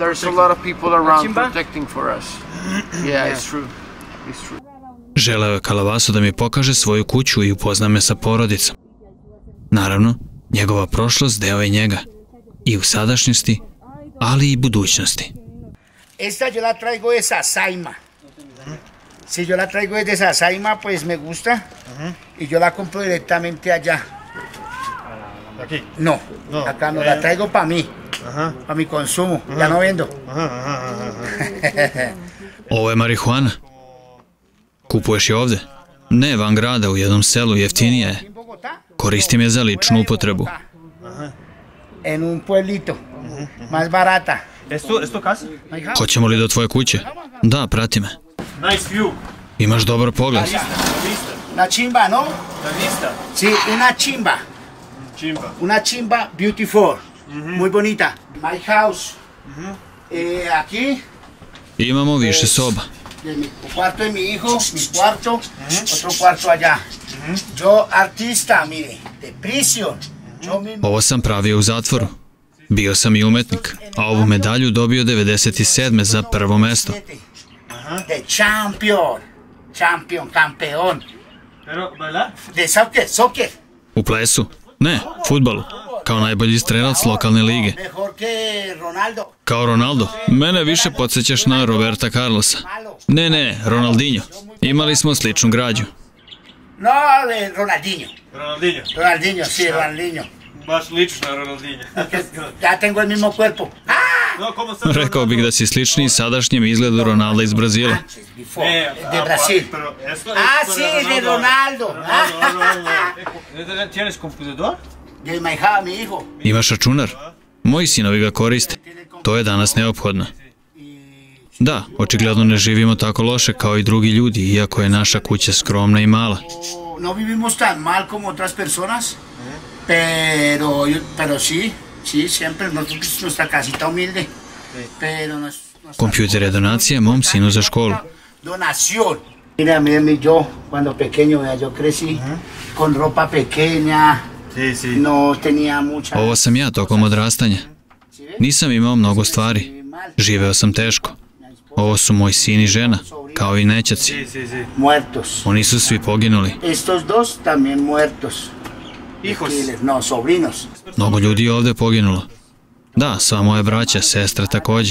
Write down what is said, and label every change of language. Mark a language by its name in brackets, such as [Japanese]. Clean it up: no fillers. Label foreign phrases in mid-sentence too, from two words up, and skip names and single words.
[Serbian] Želeo je Calavaso da mi pokaže svoju kuću i upozna me sa porodicom. Naravno, njegova prošlost deo je njega. I u sadašnjosti, ali i budućnosti. [Spanish] Esta yo la traigo de Sasaima. Si yo la traigo desde Sasaima, pues me gusta. Y yo la compro directamente allá. Aquí? No, acá no, la traigo para mí. Para mi consumo. Ya no vendo. [Serbian] Ovo je marihuana. Kupuješ je ovde? Ne, van grada, u jednom selu, jeftinija je. Koristim je za ličnu upotrebu. [Spanish] En un pueblito. Más barata. Esto casa? [Serbian] Hoćemo li do tvoje kuće? Da, prati me. [English] Nice view. [Serbian] Imaš dobar pogled. [Spanish] Una chimba, ¿no? La vista. Sí, una chimba. Chimba. Una chimba beautiful. Muy bonita. [English] My house. [Spanish] Aquí. [Serbian] Imamo više soba. [Spanish] Mi cuarto de mi hijo, mi cuarto, otro cuarto allá. Yo artista, mire, de prisión. [Serbian] Ovo sam pravio u zatvoru. Bio sam i umetnik, a ovu medalju dobio 97. za prvo mesto. [Spanish] De [English] champion. Champion, [Spanish] campeón. Pero, bailar? De soccer. [Serbian] U plesu? Ne, fudbalu. Kao najbolji strelac lokalne lige. [Spanish] Mejor que Ronaldo. [Serbian] Kao Ronaldo. Mene više podsjećaš na Roberta Carlosa. Ne, Ronaldinho. Imali smo sličnu građu. [Spanish] No, de Ronaldinho. Ronaldinho. Ronaldinho, sí, Ronaldinho. [Serbian] Baš lično na Ronaldinho. [Spanish] Ya tengo el mismo cuerpo. No, como sad? [Serbian] Rekao bih da si slični sadašnjem izgledu Ronalda iz Brazila. [Spanish] De Brasil. Pero esto Ah, sí, de Ronaldo. ¿Tienes computador? De mi hija, mi hijo. [Serbian] Imaš računar? Moji sinovi ga koriste. To je danas neophodno. Da, očigledno ne živimo tako loše kao i drugi ljudi, iako je naša kuća skromna i mala. [Spanish] No vivimos tan mal como otras personas, pero sí, siempre nosotros, nuestra casita humilde. Pero [Serbian] Kompjuter je donacija mom sinu za školu. [Spanish] Donación. Mira, yo cuando pequeño, yo crecí con ropa pequeña. No tenía mucha. [Serbian] Ovo sam ja tokom odrastanja. Nisam imao mnogo stvari. Živeo sam teško. Ovo su moj sin i žena, kao i nećaci. [Spanish] Muertos. [Serbian] Oni su svi poginuli. [Spanish] Estos dos también muertos. Hijos. No, sobrinos. [Serbian] Mnogo ljudi je ovde poginulo. Da, sva moja braća, sestra takođe.